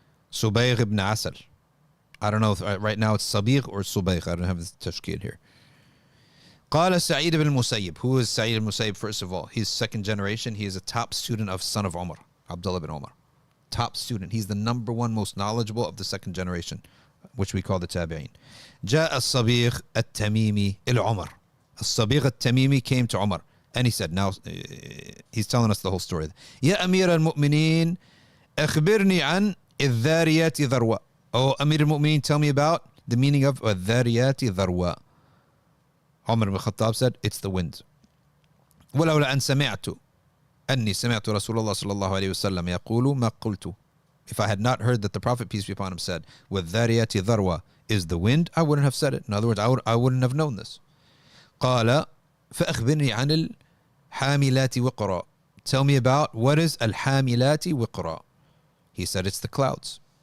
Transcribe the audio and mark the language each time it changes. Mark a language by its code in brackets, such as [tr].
[en] Subayg ibn Asal. I don't know if right now it's Sabigh or Subayg. I don't have the tashkil here. [ar] قال سعيد بن المسيب. [en] Who is Sa'id ibn Musayyib? First of all, he's second generation. He is a top student of son of Umar, Abdullah bin Umar. Top student. He's the number one most knowledgeable of the second generation, which we call the Tabi'een. [ar] جاء الصبيغ التميمي إلى عمر. [en] الصبيغ التميمي came to Umar. And he said, now he's telling us the whole story. [ar] يا أمير المؤمنين أخبرني عن الذاريات ذروة. [en] Oh, Amir al-Mu'mineen, tell me about the meaning of [ar] الذاريات ذروة. [en] Umar ibn Khattab said, it's the wind. [ar] ولولا أن سمعت أني سمعت رسول الله صلى الله عليه وسلم يقول ما قلت. [en] If I had not heard that the Prophet, peace be upon him, said, [ar] وَالذَّارِيَاتِ ذَرْوَةً [en] is the wind, I wouldn't have said it. In other words, I wouldn't have known this. [ar] قال فأخبرني عن الحاملات وقرا. [en] Tell me about what is [ar] الحاملات وقرا. [en] He said it's the clouds.